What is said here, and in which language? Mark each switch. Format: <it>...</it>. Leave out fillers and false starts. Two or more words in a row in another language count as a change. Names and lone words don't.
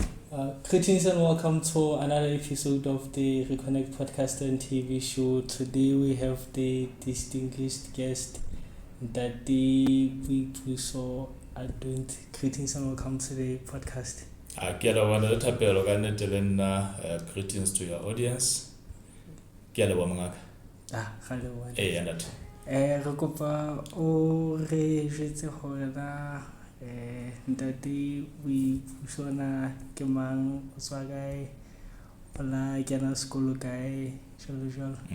<en>Greetings and welcome to another episode of the Reconnect Podcast TV Show. Today we have the distinguished guest, Boipuso Adontsi. Greetings and welcome to the podcast. Thapelo J, greetings to your audience.</en> <st>Re kopa o re jwetse hore na ntate Boipuso na ke mang, o tswa kae, ola kena sekolo kae, jwalo.</st>